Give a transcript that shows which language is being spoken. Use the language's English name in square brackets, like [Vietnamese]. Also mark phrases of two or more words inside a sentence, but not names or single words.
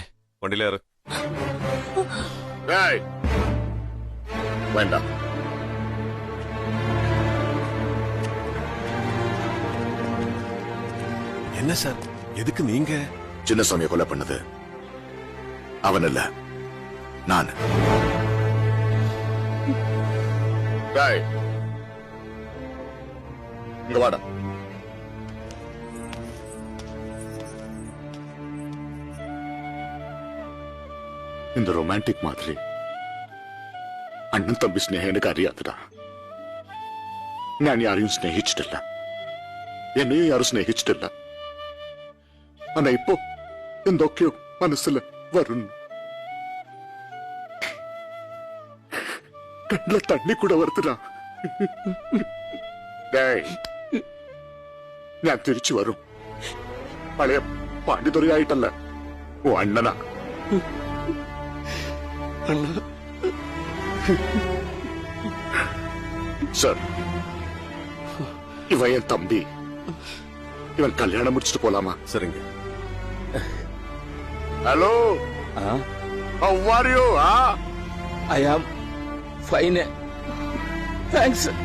[Malayalam] വണ്ടിയിലേറ്. [Tamil] ஏய், வேண்டாம். என்ன சார், எதுக்கு நீங்க? சின்னசாமியை கொலை பண்ணது அவன் இல்ல, நான். ஏய், இங்க வாடா. இந்த ரொமான்டிக் மாதிரி [Malayalam] അണ്ണൻ തമ്പി സ്നേഹം എനിക്ക് അറിയാത്തടാ. ഞാൻ ആരെയും സ്നേഹിച്ചിട്ടില്ല, എന്നെയും ആരും സ്നേഹിച്ചിട്ടില്ല. ആനാ ഇപ്പോ എന്തൊക്കെയോ മനസ്സിൽ വരുന്നു. കണ്ണിലെ തണ്ണി കൂടെ വരത്തില്ല. ഞാൻ തിരിച്ചു വരും. പഴയ പാണ്ഡിതുറയായിട്ടല്ല, ഓ അണ്ണനാ. [Tamil] சார், இவன் என் தம்பி. இவன் கல்யாணம் முடிச்சுட்டு போலாமா? சரிங்க. ஹலோ, [English] how are you? I am fine. Thanks.